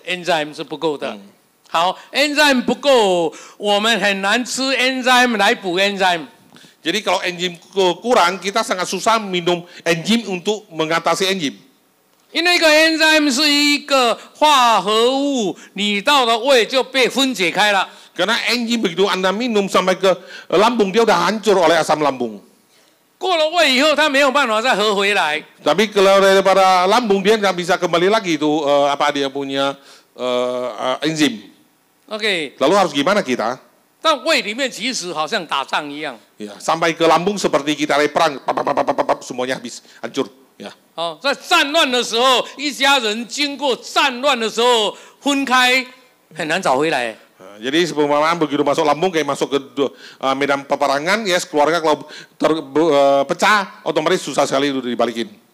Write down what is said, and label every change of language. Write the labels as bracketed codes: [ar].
[zh] enzyme 是不够的。好 ，enzyme 不够，我们很难吃 enzyme 来补 enzyme。 [id] Jadi kalau enzim kurang, kita sangat susah minum enzim untuk mengatasi enzim. [zh] 因为一个 enzyme 是一个化合物，你到了胃就被分解开了。 [id] Karena enzim begitu Anda minum sampai ke lambung, dia udah hancur oleh asam lambung. [zh] 过了胃以后，它没有办法再合回来。 [id] Tapi kalau daripada lambung, dia nggak bisa kembali lagi itu dia punya enzim. OK， Lalu harus gimana kita? [zh] 但胃里面其实好像打仗一样。 [id] Ya, sampai ke lambung seperti kita lagi perang, semuanya habis, hancur. Ya. [zh] 哦，在战乱的时候，一家人经过战乱的时候分开，很难找回来。 [id] Jadi sebagaimana begitu masuk lambung kayak masuk ke medan peperangan, ya keluarga kalau pecah, otomatis susah sekali itu dibalikin.